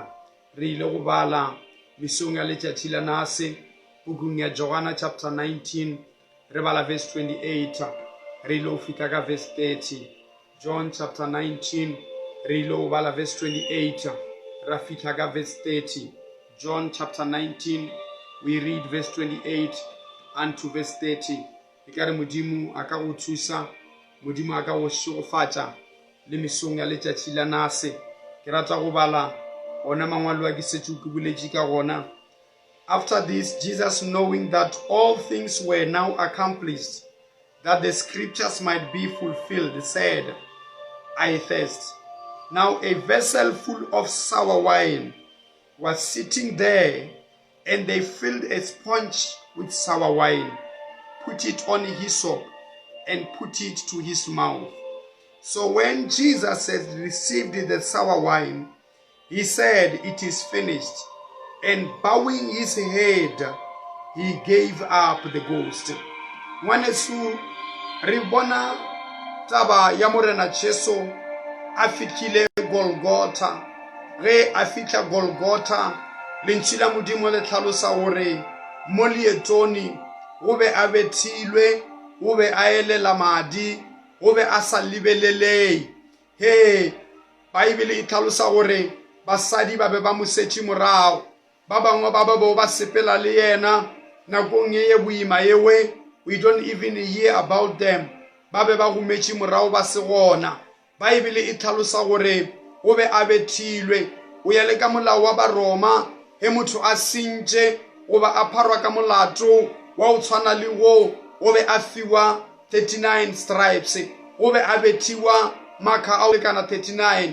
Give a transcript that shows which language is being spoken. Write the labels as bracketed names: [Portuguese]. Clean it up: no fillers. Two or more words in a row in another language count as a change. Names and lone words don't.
[Northern Sotho] Re ile go bala mesong ya letšatši la nase bukung ya Johana chapter 19 re bala verse 28 re ile go fihla ka verse 30. John chapter 19 re ile go bala verse 28 ra fihla ka verse 30. [English] John chapter 19 we read verse 28 unto verse 30. [Northern Sotho] E ka re Modimo a ka go thusa, Modimo a ka go šegofatša le mesong ya letšatši la nase. Ke rata go bala ona mangwalo a ke setse ke boletše ka gona. [English] After this, Jesus, knowing that all things were now accomplished, that the scriptures might be fulfilled, said, I thirst. Now a vessel full of sour wine was sitting there, and they filled a sponge with sour wine, put it on hyssop, and put it to his mouth. So when Jesus had received the sour wine, he said, It is finished. And bowing his head, he gave up the ghost. [Northern Sotho] Ngwaneso, re bona taba ya Morena Jesu a fitlhile Golgotha. Ge a fitlha Golgotha, lentswe la Modimo le tlhalosa gore mo leetong o be a bethilwe, o be a elela madi, o be a sa lebelelei. He, Baebele e tlhalosa gore basadi ba be ba mo setše morago, ba bangwe ba bo ba sepela le yena nakong ye boima yewe, [English] we don't even hear about them. [Northern Sotho] Ba be ba gometše morago ba se gona. Baebele e tlhalosa gore o be a bethilwe, o ya le ka molao wa Baroma, he motho a sentše goba a pharwa ka molato wa go tshwana le wo, o be a fiwa 39 stripes, o be a bethiwa makga a lekana 39.